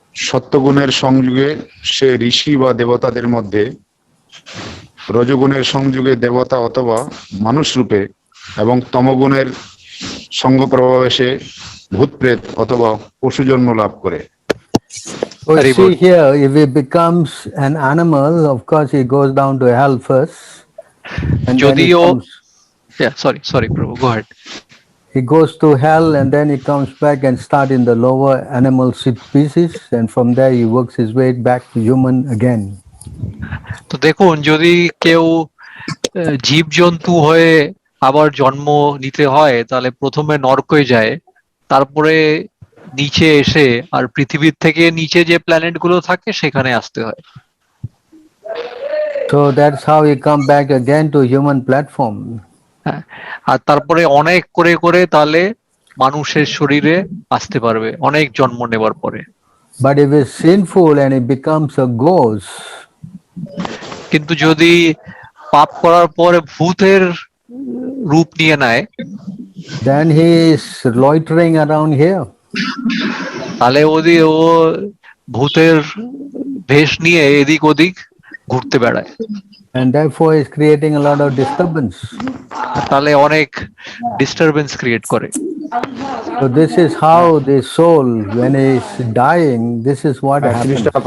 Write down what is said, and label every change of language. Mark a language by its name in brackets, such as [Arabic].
[Bangla] সত্যগুণের সংযোগে সে ঋষি বা দেবতাদের মধ্যে, রজগুণের সংযোগে দেবতা অথবা মানুষ রূপে এবং তমগুণের সঙ্গ প্রভাবে সে ভূত প্রেত অথবা পশু জন্ম লাভ করে। [English] Oh, see here, if he becomes an animal, of course he goes down to hell first. And [Bangla] যদিও, [English] sorry, Prabhu, go ahead. He goes to hell and then he comes back and start in the lower animal species, and from there he works his way back to human again. [Bangla] তো দেখুন, যদি কেউ জীবজন্তু হয়ে আবার জন্ম নিতে হয় তাহলে প্রথমে নরকে যায়, তারপরে নিচে এসে আর পৃথিবীর থেকে নিচে যে প্ল্যানেট গুলো থাকে সেখানে আসতে হয়। [English] So that's how he come back again to human platform. [Bangla] হ্যাঁ, আর তারপরে অনেক করে করে তাহলে মানুষের শরীরে আসতে পারবে অনেক জন্ম নেবার পরে। [English] But if it's sinful and it becomes a ghost, [Bangla] কিন্তু যদি পাপ করার পরে ভূতের রূপ নিয়ে নেয়, [English] then he is loitering around here. [Bangla] তাহলে ও ভূতের বেশ নিয়ে এদিক ওদিক ঘুরতে বেড়ায়, [English] And therefore is creating a lot of disturbance. [Bangla] তাহলে অনেক ডিস্টারবেন্স ক্রিয়েট করে। [English] So this is how the soul, when it's dying, this is what happens.